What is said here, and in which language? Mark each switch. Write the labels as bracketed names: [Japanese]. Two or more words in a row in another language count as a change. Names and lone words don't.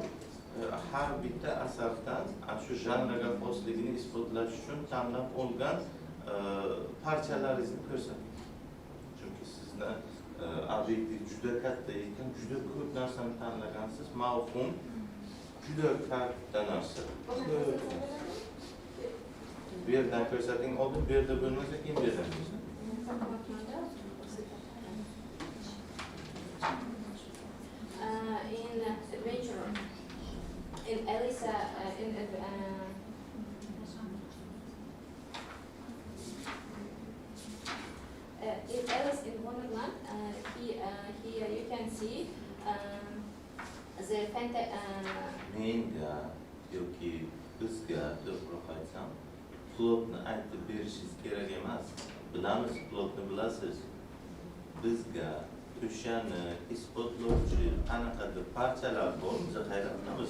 [Uzbek] Har bitta asardan shu janrga xosligini isbotlash uchun tanlab olgan parchalaringizni ko'rsating. Chunki sizni obyektiv juda katta ekan, juda ko'p narsani tanlagansiz, mavhum juda katta narsa. Bu yerdan ko'rsating, oldin bu yerda bo'lmasa keyin bu yerdan ko'rsating. [English] In adventure, in Elisa, in Alice in Wonderland, here you can see the [Uzbek] Menga yoki bizga to'g'ri aytsam, plotni aytib berishingiz kerak emas. Bilamiz, plotni bilasiz. Bizga o'shani isbotlovchi qanaqadir parchalar bor, biza hayrat qilamiz.